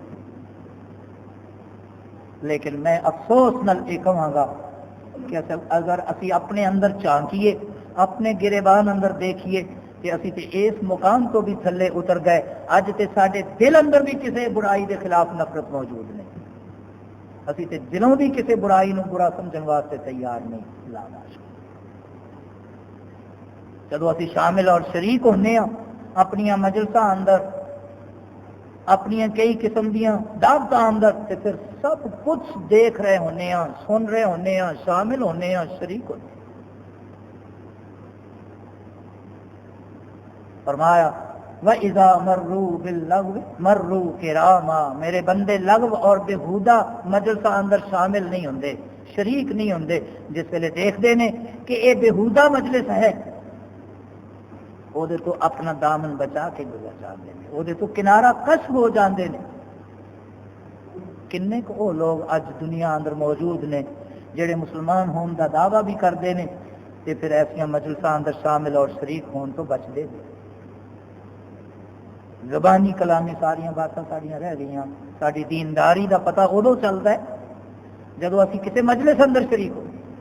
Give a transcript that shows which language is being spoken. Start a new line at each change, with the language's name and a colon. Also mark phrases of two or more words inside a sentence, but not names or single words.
Punjabi: لیکن میں افسوس نال یہ کہاں گا کہ اگر اسی اپنے اندر چانکیے اپنے گریبان اندر دیکھیے کہ اسی تے اس مقام تو بھی تھلے اتر گئے اج تے ساڈے دل اندر بھی کسی برائی دے خلاف نفرت موجود نہیں اسی تے دلوں بھی کسی برائی نو برا سمجھن واسطے تیار نہیں لانا جدو اسی شامل اور شریک ہونے ہاں اپنی مجلساں اندر اپنی کئی قسم دیاں دعوتاں اندر تے پھر سب کچھ دیکھ رہے ہونے ہاں سن رہے ہونے ہاں شامل ہونے ہاں شریک ہونے فرمایا
Arabic: وَإِذَا مَرُّوا بِاللَّغْوِ مَرُّوا كِرَامًا
Punjabi: میرے بندے لغو اور بےہودہ مجلساں اندر شامل نہیں ہوندے شریک نہیں ہوندے جس ویلے دیکھتے ہیں
Urdu: کہ یہ بےہودہ مجلس ہے وہ تو اپنا دامن بچا کے گزر جاتے ہیں
Punjabi: وہ تو کنارہ کش ہو جاندے نے کنے کو وہ لوگ اج دنیا اندر موجود نے جڑے مسلمان ہون دا دعویٰ بھی کرتے ہیں تے پھر ایسا مجلساں اندر شامل اور شریک ہون تو بچتے ہیں زبانی کلامی ساری باتاں ساڑیاں رہ گئی ساری دینداری دا پتہ ادو چلتا ہے جدو اسی کسی مجلس اندر شریک ہو